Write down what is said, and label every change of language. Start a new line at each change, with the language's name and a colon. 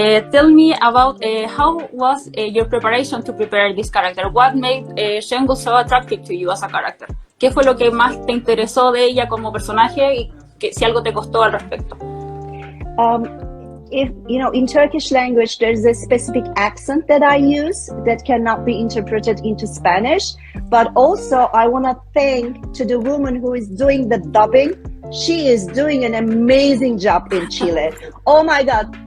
English: Tell me about how was your preparation to prepare this character? What made Şengül so attractive to you as a character?
Spanish: ¿Qué fue lo que más te interesó de ella como personaje y si algo te costó al respecto?
English: If you know, in Turkish language, there's a specific accent that I use that cannot be interpreted into Spanish. But also, I want to thank to the woman who is doing the dubbing She is doing an amazing job in Chile. Oh my God.